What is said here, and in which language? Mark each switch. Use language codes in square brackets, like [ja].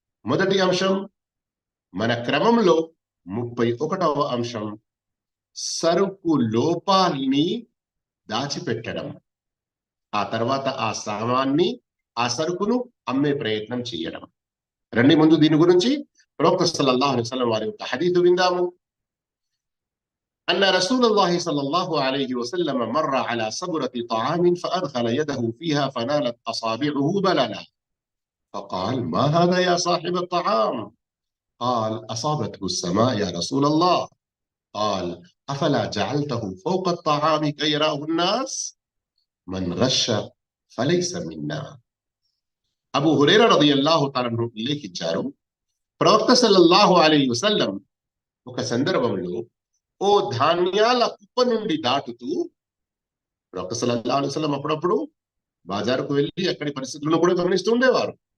[te] మొదటి అంశం మన క్రమంలో 31వ అంశం సరుకు లోపాల్ని దాచిపెట్టడం, ఆ తర్వాత ఆ సామాన్ని ఆ సరుకును అమ్మే ప్రయత్నం చేయడం. రండి ముందు దీని గురించి ప్రవక్త సల్లల్లాహు అలైహి వసల్లం వారి యొక్క హదీసు విందాము. [ar] أن رسول الله صلى الله عليه وسلم مر على صبرة طعام فأدخل يده فيها فنالت أصابعه بللا فقال ما هذا يا صاحب الطعام؟ قال أصابته السماء يا رسول الله. قال أفلا جعلته فوق الطعام كي يراه الناس؟ من غش فليس منا. [te] అబూ హురైరా రదియల్లాహు తఆలా అన్హు ఉల్లేఖించారు, ప్రవక్త సల్లల్లాహు అలైహి వసల్లం ఒక సందర్భంలో ఓ ధాన్యాల కుప్ప నుండి దాటుతూ, ప్రవక్త సల్లల్లాహు అలైహి వసల్లం అప్పుడప్పుడు బాజారుకు వెళ్ళి అక్కడి పరిస్థితులను కూడా గమనిస్తూ ఉండేవారు.